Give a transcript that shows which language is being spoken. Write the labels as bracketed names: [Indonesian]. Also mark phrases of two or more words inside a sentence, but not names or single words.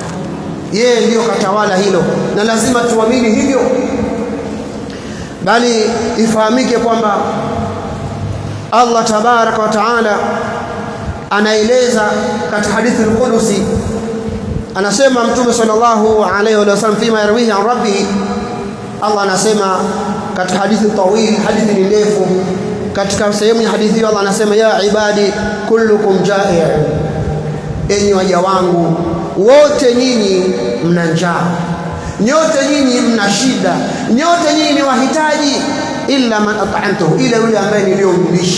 [Swahili] Yeye ndiyo katawala hilo na lazima tuamini hivyo. Bali ifahamike kwamba [Arabic] الله تبارك وتعالى [Swahili] anaeleza katika hadithi al-Qudusi, anasema Mtume [Arabic] صلى الله عليه وسلم فيما يرويه عن ربه, [Swahili] Allah anasema katika hadithi tawil, hadithi ni ndefu, katika sehemu ya hadithi Allah anasema [Arabic] يا عبادي كلكم جائع', [Swahili] enyi waja wangu wote nyinyi mna njaa, nyote nyinyi mna shida, nyote nyinyi ni wahitaji, [Arabic] إلا من أطعمته, [Swahili] ila yule ambaye niliyomlisha.